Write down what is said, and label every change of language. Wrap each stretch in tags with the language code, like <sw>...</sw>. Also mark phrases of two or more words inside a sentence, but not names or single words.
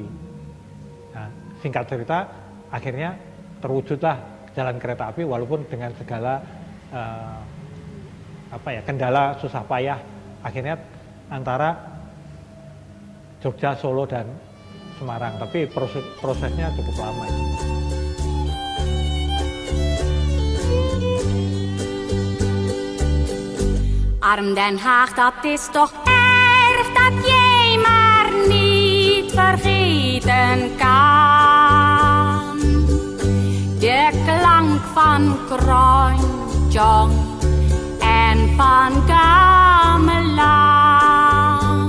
<id>Nah, singkat cerita, akhirnya terwujudlah jalan kereta api walaupun dengan segala kendala susah payah akhirnya antara Jogja, Solo dan Semarang, tapi prosesnya cukup lama itu.</id> <nl>Arm Den Haag, dat is toch erg dat jij maar niet vergeten kan. De klank van Kronjong en van Gamelan.</nl>